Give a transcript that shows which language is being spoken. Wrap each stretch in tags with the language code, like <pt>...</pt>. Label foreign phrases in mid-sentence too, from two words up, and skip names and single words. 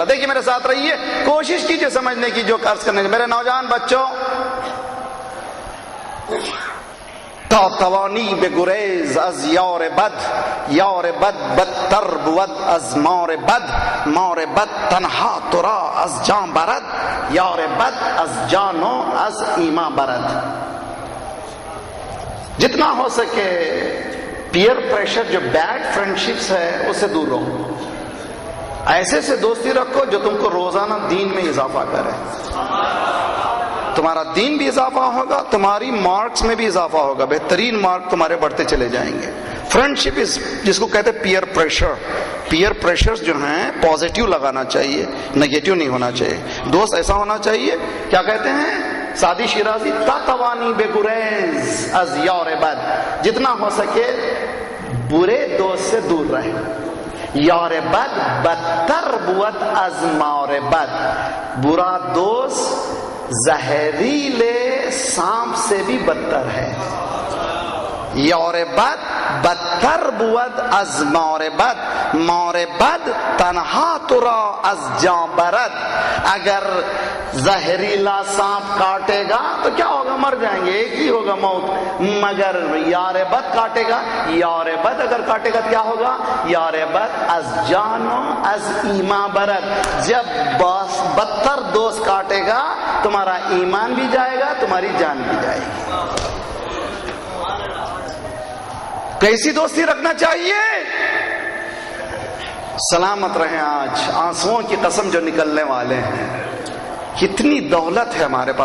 <ur>دیکھیے میرے ساتھ رہیے، کوشش کیجئے سمجھنے کی جو عرض کرنے کی۔ میرے نوجوان بچوں،</ur> <fa>تا توانی به گریز از یار بد، یار بد بدتر بود از مار بد، مار بد تنها تو را از جان برد، یار بد از جان و از ایمان برد۔</fa> <ur>جتنا ہو سکے</ur> <en>peer pressure,</en> <ur>جو</ur> <en>bad friendships</en> <ur>ہے اس سے دور رہو، ایسے سے دوستی رکھو جو تم کو روزانہ دین میں اضافہ کرے، تمہارا دین بھی اضافہ ہوگا، تمہاری مارکس میں بھی اضافہ ہوگا، بہترین مارک تمہارے بڑھتے چلے جائیں گے۔ فرینڈشپ جس کو کہتے ہیں</ur> <en>peer pressure, peer pressure</en> <ur>جو ہیں پازیٹیو لگانا چاہیے، نگیٹیو نہیں ہونا چاہیے۔ دوست ایسا ہونا چاہیے، کیا کہتے ہیں سعدی شیرازی،</ur> <fa>تاتوانی بے گریز از یار بد،</fa> <ur>جتنا ہو سکے برے دوست سے دور رہے،</ur> <fa>یار بد بدتر بود از مار بد،</fa> <ur>برا دوست زہریلے سانپ سے بھی بدتر ہے،</ur> <fa>یار بد بدتر بود از مار بد، مار بد تنہا تو را از جان برد،</fa> <ur>اگر زہریلا سانپ کاٹے گا تو کیا ہوگا، مر جائیں گے، ایک ہی ہوگا موت، مگر</ur> <fa>یار بد کاٹے گا، یار بد اگر کاٹے گا تو کیا ہوگا، یار بد از جان و از ایمان برد،</fa> <ur>جب بدتر دوست کاٹے گا تمہارا ایمان بھی جائے گا، تمہاری جان بھی جائے گی۔ کیسی دوستی رکھنا چاہیے؟ سلامت رہیں آج آنسوؤں کی قسم جو نکلنے والے ہیں، کتنی دولت ہے ہمارے پاس۔</ur>